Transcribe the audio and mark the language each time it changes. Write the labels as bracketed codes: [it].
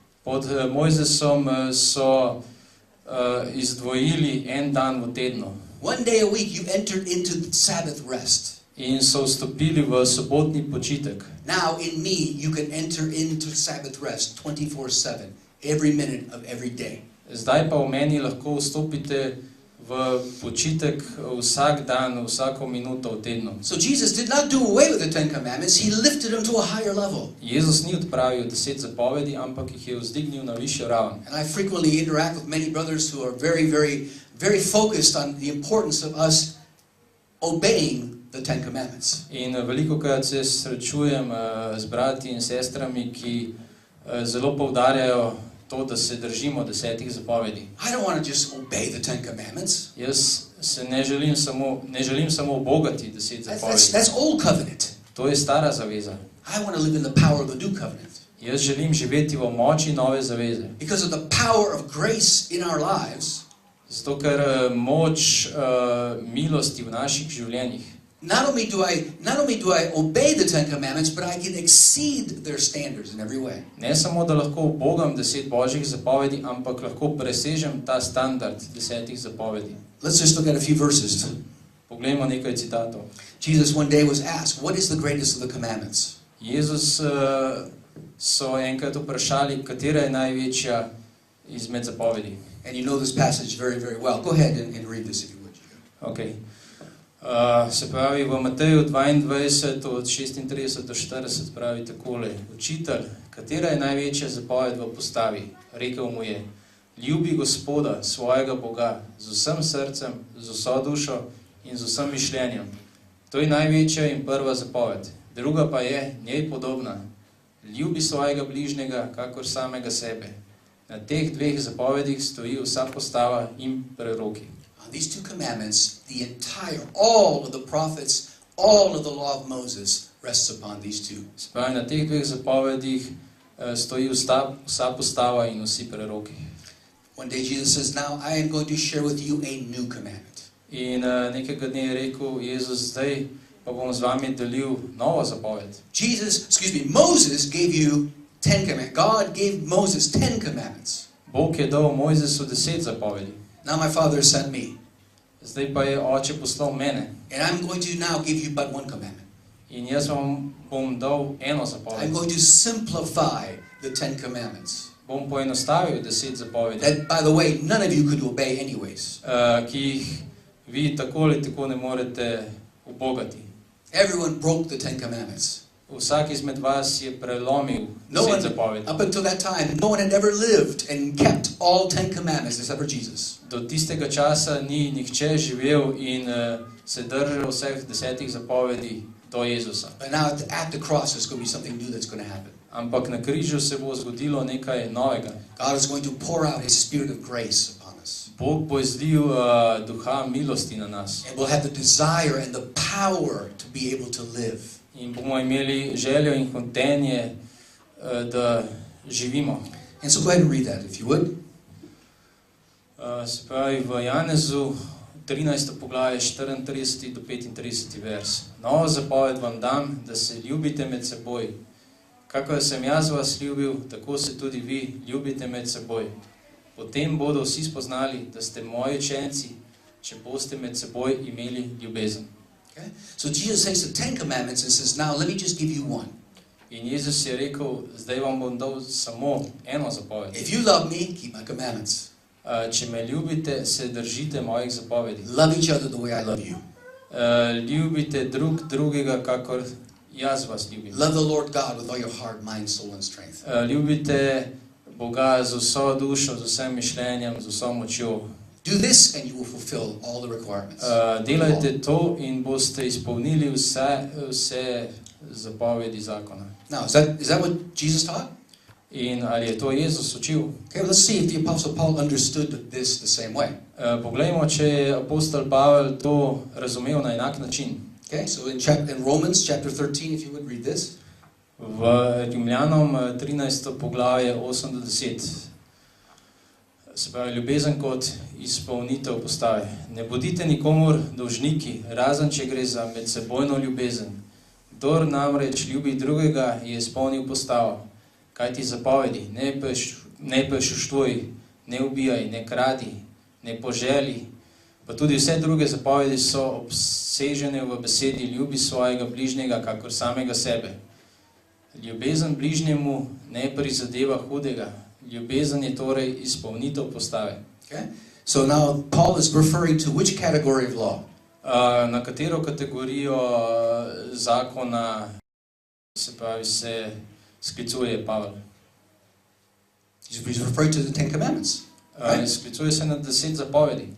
[sl] Pod Mojzesom so izdvojili en dan v tednu. [en] One day a week you entered into the Sabbath rest. [sl] In so vstopili v sobotni počitek. [en] Now in me you can enter into Sabbath rest 24/7, every minute of every day. [sl] Zdaj pa v meni lahko vstopite v počitek vsak dan, vsako minuto v tednu. [en] So Jesus did not do away with the 10 commandments, he lifted them to a higher level. [sl] Jezus ni odpravil 10 zapovedi, ampak jih je vzdignil na višjo raven. [en] And I frequently interact with many brothers who are very, very, very focused on the importance of us obeying the 10 commandments. [sl] In velikokrat se srečujem z brati in sestrami, ki zelo poudarjajo to, da se držimo 10 zapovedi. [en] I don't want to just obey the 10 commandments. [sl] Jaz se ne želim samo ubogati 10 zapovedi. [en] That's old covenant. [sl] To je stara zaveza. [en] I want to live in the power of the new covenant. [sl] Jaz želim živeti v moči nove zaveze. [en] Because of the power of grace in our lives. [sl] Zato ker moč milosti v naših življenjih. [en] Not only do I obey the 10 commandments, but I can exceed their standards in every way. [sl] Ne samo da lahko ubogam 10 Božjih zapovedi, ampak lahko presežem ta standard 10 zapovedi. [en] Let's just look at a few verses. [sl] Poglejmo nekaj citatov. [en] Jesus one day was asked, what is the greatest of the commandments? [sl] Jezus so enkrat vprašali, katera je največja izmed zapovedi. [en] And you know this passage very, very well. Go ahead and read this if you would. [sl] Okay. Se pravi, v Mateju 22 od 36 do 40 pravi takole. Učitelj, katera je največja zapoved v postavi? Rekel mu je, ljubi Gospoda, svojega Boga, z vsem srcem, z vso dušo in z vsem mišljenjem. To je največja in prva zapoved. Druga pa je njej podobna. Ljubi svojega bližnjega, kakor samega sebe. Na teh 2 zapovedih stoji vsa postava in preroki. [en] These 2 commandments, all of the prophets, all of the law of Moses rests upon these 2. [sl] Se pravi, na teh 2 zapovedih stoji vsa postava in vsi preroki. [en] One day Jesus says, now I am going to share with you a new commandment. [sl] In nekega dne je rekel Jezus, zdaj pa bom z vami delil novo zapoved. [en] Moses gave you 10 commandments. God gave Moses 10 commandments. [sl] Bog je dal Mojzesu 10 zapovedi. [en] Now my Father sent me. [sl] Zdaj pa je Oče poslal mene. [en] And I'm going to now give you but one commandment. [sl] In jaz vam bom dal eno zapoved. [en] I'm going to simplify the 10 commandments. [sl] Bom poenostavil 10 zapovedi. [en] That, by the way, none of you could obey anyways. [sl] Ki jih vi tako ali tako ne morete ubogati. [en] Everyone broke the 10 commandments. [sl] Vsak izmed vas je prelomil 10 zapovedi. [en] Up until that time, no one had ever lived and kept all 10 commandments except for Jesus. [sl] Do tistega časa ni nihče živel in se držal vseh 10 zapovedi do Jezusa. [en] But now at the cross there's going to be something new that's going to happen. [sl] Ampak na križu se bo zgodilo nekaj novega. [en] God is going to pour out his spirit of grace upon us. [sl] Bog bo izlil duha milosti na nas. [en] And we'll have the desire and the power to be able to live. [sl] In bomo imeli željo in hotenje, da živimo. [en] And so go ahead and read that, if you would. [sl] Se pravi, v Janezu 13. poglavje 34. do 35. vers. Novo zapoved vam dam, da se ljubite med seboj. Kakor sem jaz vas ljubil, tako se tudi vi ljubite med seboj. Potem bodo vsi spoznali, da ste moji učenci, če boste med seboj imeli ljubezen. [en] Okay? So Jesus takes the 10 commandments and says, now let me just give you one. [sl] In Jezus je rekel, zdaj vam bom dal samo eno zapoved. [en] If you love me, keep my commandments. [sl] Če me ljubite, se držite mojih zapovedi. [en] Love each other the way I love you. [sl] Ljubite drug drugega, kakor jaz vas ljubim. [en] Love the Lord God with all your heart, mind, soul and strength. [sl] Ljubite Boga z vso dušo, z vsem mišljenjem, z vso močjo. [en] Do this and you will fulfill all the requirements. [sl] Delajte to in boste izpolnili vse zapovedi zakona. [en] Now, is that what Jesus taught? [sl] In ali je to Jezus učil? [en] Okay, let's see if the Apostle Paul understood this the same way. [sl] Poglejmo, če je apostol Pavel to razumel na enak način. [en] Okay, so in Romans chapter 13, if you would read this. [sl] V Rimljanom 13. poglavje 8 do 10. Se pravi, ljubezen kot izpolnitev postave. Ne bodite nikomur dolžniki, razen če gre za medsebojno ljubezen. Kdor namreč ljubi drugega, je izpolnil postavo. Kaj ti zapovedi? Ne prešuštvuj, ne ubijaj, ne kradi, ne poželi. Pa tudi vse druge zapovedi so obsežene v besedi ljubi svojega bližnjega, kakor samega sebe. Ljubezen bližnjemu ne prizadeva hudega. Ljubezen je torej izpolnitev postave. [en] Okay? So now Paul is referring to which category of law? [sl] Na katero kategorijo zakona se pravi se sklicuje Pavel? [en] He's referring to the Ten Commandments. Right? [sl] Sklicuje se na 10 zapovedi.